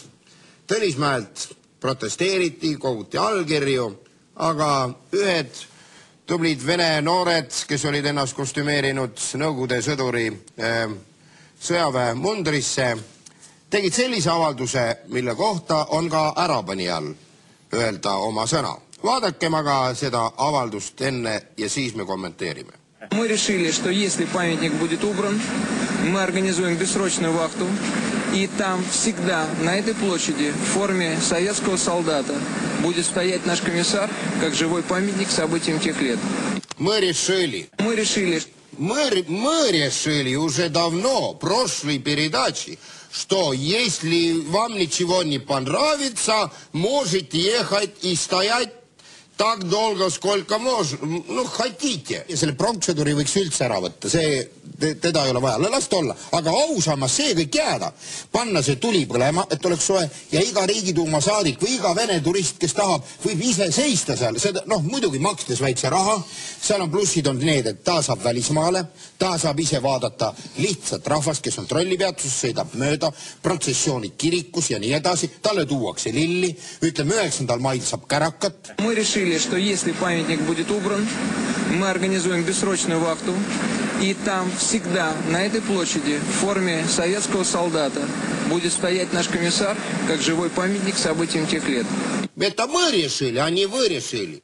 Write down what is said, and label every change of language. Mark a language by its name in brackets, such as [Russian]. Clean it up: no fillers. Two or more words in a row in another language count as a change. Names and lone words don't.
[Estonian] Tõnismäelt protesteeriti, koguti allkirju, aga ühed tublid vene noored, kes olid ennast kostümeerinud Nõukogude sõduri sõjaväe mundrisse, tegid sellise avalduse, mille kohta on ka ärapanijal öelda oma sõna. Vaadakem aga seda avaldust enne ja siis me kommenteerime. [Russian] Мы решили, что если памятник будет убран, мы организуем бессрочную вахту, и там всегда, на этой площади, в форме советского солдата, будет стоять наш комиссар, как живой памятник событиям тех лет. Мы решили уже давно, в прошлой передаче, что если вам ничего не понравится, можете ехать и стоять так долго, сколько хотите. [Estonian] Selle pronkssõduri võiks üldse ära võtta, teda ei ole vaja, las ta olla. Aga ausamas see kõik jääda, panna see tuli põlema, et oleks soe, ja iga Riigiduuma saadik või iga vene turist, kes tahab, võib ise seista seal. Muidugi makstes väikse raha, seal on plussid on need, et ta saab välismaale, ta saab ise vaadata lihtsalt rahvast, kes on trollipeatuses, sõidab mööda, protsessioonid kirikus ja nii edasi, talle tuuakse lilli, ütleme 9. mail saab kärakat. [Russian] Мы решили, что если памятник будет убран, мы организуем бессрочную вахту, и там всегда, на этой площади, в форме советского солдата, будет стоять наш комиссар, как живой памятник событиям тех лет. Это мы решили, а не вы решили.